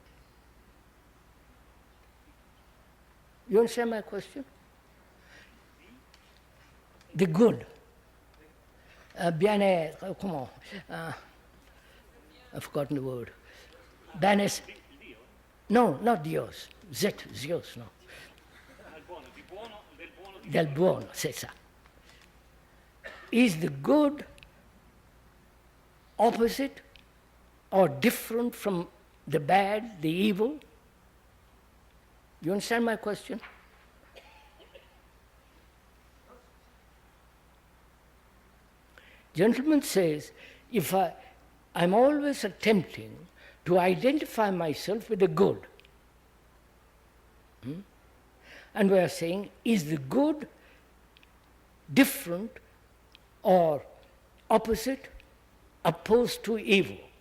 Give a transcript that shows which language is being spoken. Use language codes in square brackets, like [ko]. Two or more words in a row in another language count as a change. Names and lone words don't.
[en] You understand my question? The good. Come on. I've forgotten the word. Bienes. No, not Dios. Dios, no. [it] Del buono, [fr] c'est ça. [en] Is the good opposite or different from the bad, the evil? You understand my question? Gentleman says, if I'm always attempting to identify myself with the good, and we are saying, is the good different or opposite, opposed to evil?